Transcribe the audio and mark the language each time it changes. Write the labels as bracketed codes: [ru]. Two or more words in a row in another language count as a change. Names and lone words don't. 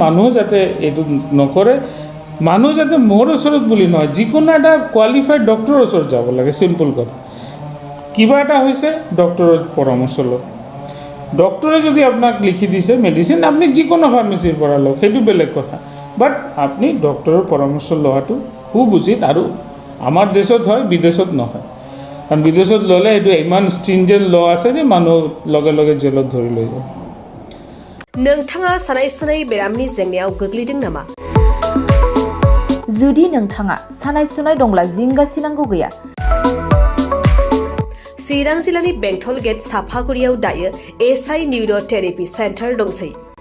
[as] মানুহ যাতে এইটো নকৰে মানুহ যাতে মোৰ ওচৰত বুলি নহয় যিকোনো এটা কোৱালিফাইড ডক্টৰৰ ওচৰত যাব লাগে চিম্পল কথা কিবা এটা হৈছে ডক্টৰৰ পৰামৰ্শ লওক ডক্টৰে যদি আপোনাক লিখি দিছে মেডিচিন আপুনি যিকোনো ফাৰ্মেচিৰ পৰা লওক সেইটো বেলেগ কথা বাট আপুনি ডক্টৰৰ পৰামৰ্শ লোৱাটো খুব উচিত আৰু আমাৰ দেশত হয় বিদেশত নহয় কাৰণ বিদেশত ল'লে এইটো ইমান [en] stringent law [as] আছে যে মানুহ লগে লগে জেলত ধৰি লৈ যায় [brx] नोंथाङा सानाय सुनाय बेरामनि जेंनायाव गोग्लैदों नामा जुदि नोंथाङा सानाय सुनाय दंब्ला जिंगासिनांगौ गैया चिरां जिल्लानि बेंटल गेट साफागुरियाव दायो SBI [en] neurotherapy center [brx] दंसै